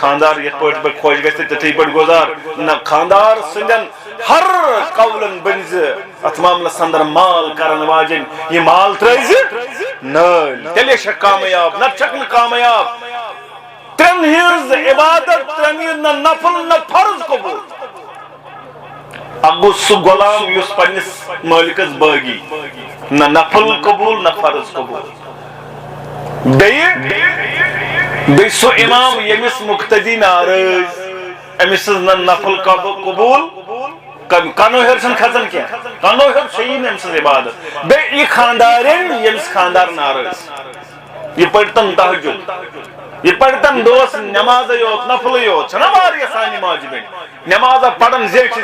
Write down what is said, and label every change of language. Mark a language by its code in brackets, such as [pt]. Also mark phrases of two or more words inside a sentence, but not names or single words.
[ks] خاندار یتھ پٲٹھۍ بہٕ خۄش گژھِ تِتھٕے پٲٹھۍ گُزار نہ خاندار سٕنٛدٮ۪ن ہر قولن بٔنزِ اتھ معاملس اندر مال کرن واجٮ۪ن یہِ مال ترٲزِ نٲلۍ تیٚلے چھکھ کامیاب نتہٕ چھکھ نہٕ کامیاب ترٛٮ۪ن ہٕنٛز عبادت ترٛٮ۪ن ہٕنٛز نہ نفل نہ فرض قبول اکھ گوٚو سُہ غلام یُس پننس مٲلکس بٲغی نہ نفل قبول نہ فرض قبول بیٚیہِ سُہ امام ییٚمِس مقتدی ناراض أمس نہ نفل قبول کنو ہیٚور چھنہٕ کھژان کینٛہہ کنو ہیٚور چھیی نہٕ أمۍ سٕنٛز عبادت بیٚیہِ یہِ خاندارین ییٚمِس خاندار ناراض یہِ پٔرۍتن تہجد یہ پڑھتن دوس نماز یوت نفل یوت چھنا واریاہ سانہِ ماجہِ بیٚنہِ نمازا پڑھن زیچھِ